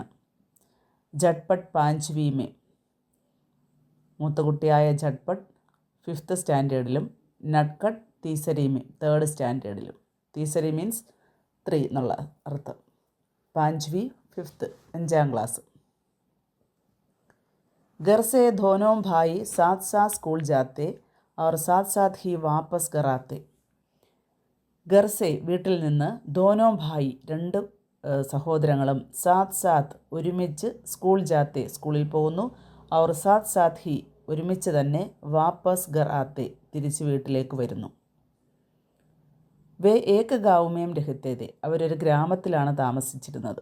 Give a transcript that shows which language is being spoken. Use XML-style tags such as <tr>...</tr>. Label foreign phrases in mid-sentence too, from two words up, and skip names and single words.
<ml>ഝട്പട്</ml> <hi>5वीं में,</hi> <ml>മൂത്ത കുട്ടിയായ ഝട്പട് 5th സ്റ്റാൻഡേർഡിലും</ml> <hi>नटखट तीसरी में</hi> <ml>3rd സ്റ്റാൻഡേർഡിലും. തീസരി മീൻസ് 3 എന്നുള്ള അർത്ഥം. 5വീं 5th 5ാം ക്ലാസ്.</ml> <hi>घर से दोनों भाई साथ साथ स्कूल जाते और साथ साथ ही वापस घर आते. घर से</hi> <ml>വീട്ടിൽ നിന്ന്,</ml> <hi>दोनों भाई</hi> <ml>രണ്ട് സഹോദരങ്ങളും,</ml> <hi>साथ साथ</hi> <ml>ഒരുമിച്ച്,</ml> <hi>स्कूल जाते</hi> <ml>സ്കൂളിൽ പോകുന്നു, അവർ</ml> <hi>साथ साथ ही</hi> <ml>ഒരുമിച്ച് തന്നെ,</ml> <hi>वापस घर आते</hi> <ml>തിരിച്ച് വീട്ടിലേക്ക് വരുന്നു.</ml> <hi>वे एक गाँवमें रहते थे,</hi> <ml>അവരൊരു ഗ്രാമത്തിലാണ് താമസിച്ചിരുന്നത്.</ml>